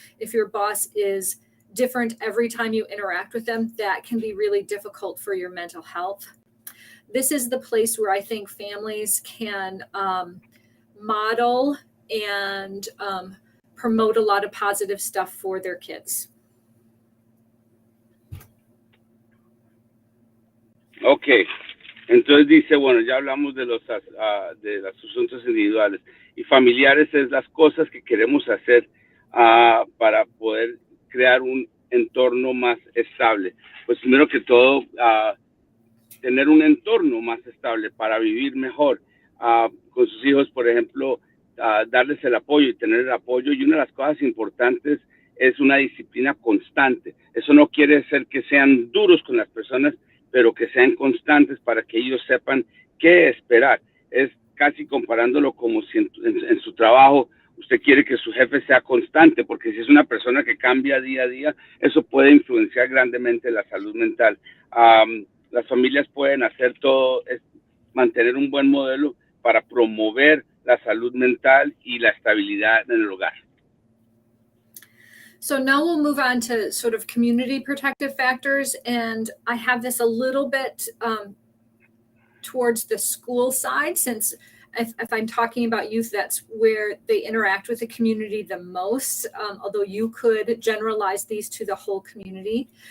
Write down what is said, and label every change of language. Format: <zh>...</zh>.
<en>If your boss is different every time you interact with them, that can be really difficult for your mental health. This is the place where I think families can model and promote a lot of positive stuff for their kids.</en> <es>Ok, entonces dice, bueno, ya hablamos de los asuntos individuales y familiares, es las cosas que queremos hacer para poder crear un entorno más estable. Pues primero que todo, tener un entorno más estable para vivir mejor. Con sus hijos, por ejemplo, darles el apoyo y tener el apoyo. Y una de las cosas importantes es una disciplina constante. Eso no quiere decir que sean duros con las personas, pero que sean constantes para que ellos sepan qué esperar. Es casi comparándolo como si en su trabajo usted quiere que su jefe sea constante, porque si es una persona que cambia día a día, eso puede influenciar grandemente la salud mental. Las familias pueden hacer todo, mantener un buen modelo para promover la salud mental y la estabilidad en el hogar.</es> <en>So now we'll move on to sort of community protective factors. And I have this a little bit towards the school side, since if I'm talking about youth, that's where they interact with the community the most, although you could generalize these to the whole community.</en>